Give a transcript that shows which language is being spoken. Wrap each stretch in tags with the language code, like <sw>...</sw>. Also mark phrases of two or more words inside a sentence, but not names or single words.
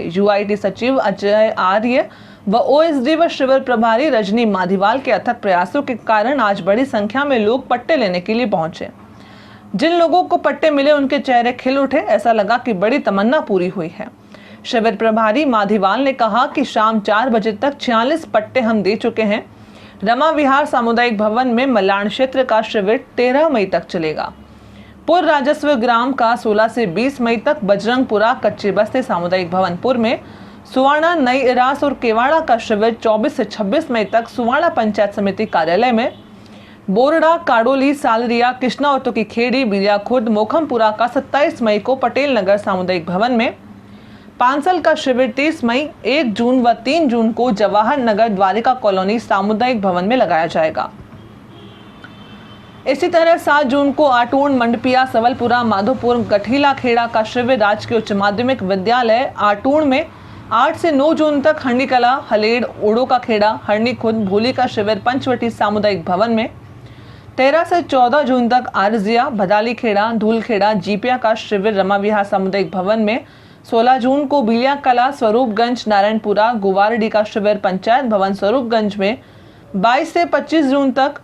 <hi>यूआईटी सचिव अजय आर्य व ओएसडी व शिविर प्रभारी रजनी माधीवाल के अथक प्रयासों के कारण आज बड़ी संख्या में लोग पट्टे लेने के लिए पहुंचे। जिन लोगों को पट्टे मिले उनके चेहरे खिल उठे, ऐसा लगा कि बड़ी तमन्ना पूरी हुई है। शिविर प्रभारी माधीवाल ने कहा कि शाम 4 बजे तक 46 पट्टे हम दे चुके हैं। रमा विहार सामुदायिक भवन में मलाण क्षेत्र का शिविर 13 मई तक चलेगा। पूर्व राजस्व ग्राम का 16 से 20 मई तक, बजरंगपुरा कच्ची बस्ती सामुदायिक भवनपुर में, सुवाणा नई इरास और केवाड़ा का शिविर 24 से 26 मई तक सुवाणा पंचायत समिति कार्यालय में, बोरडा, काडोली, सालरिया, कृष्णावतो की खेड़ी, बिलिया खुर्द, मोखमपुरा का 27 मई को पटेल नगर सामुदायिक भवन में, पांसल का शिविर 30 मई, 1 जून व 3 जून को जवाहर नगर द्वारिका कॉलोनी सामुदायिक भवन में लगाया जाएगा। इसी तरह 7 जून को आटूण, मंडपिया, सवलपुरा, माधोपुर, गठीला खेड़ा का शिविर राजकीय उच्च माध्यमिक विद्यालय आटूण में, 8 से 9 जून तक हंडीकला, हलेड़, ओडो का खेड़ा, हरनी खुद, भोली का शिविर पंचवटी सामुदायिक भवन में, 13 से 14 जून तक आरजिया, भदाली खेड़ा, धूलखेड़ा, जीपिया का शिविर रमा विहार सामुदायिक भवन में, 16 जून को बिलिया कला, स्वरूपगंज, नारायणपुरा, गुवारडी का शिविर पंचायत भवन स्वरूपगंज में, 22 से 25 जून तक</hi>